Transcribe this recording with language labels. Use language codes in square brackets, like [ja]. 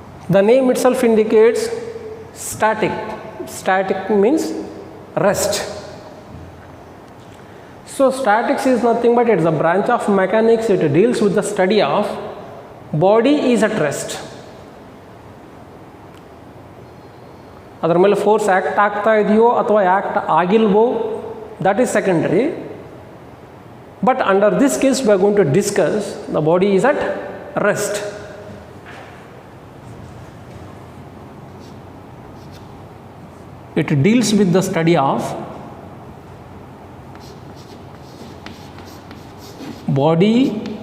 [en] The name itself indicates static. Static means rest. So statics is nothing but it is a branch of mechanics. It deals with the study of body is at rest. [kn] ಅದರ ಮೇಲೆ force act ಆಗ್ತಾ ಇದೆಯೋ ಅಥವಾ act ಆಗಿಲ್ವೋ, [en] that is secondary. But under this case we are going to discuss the body is at rest. It deals with the study of body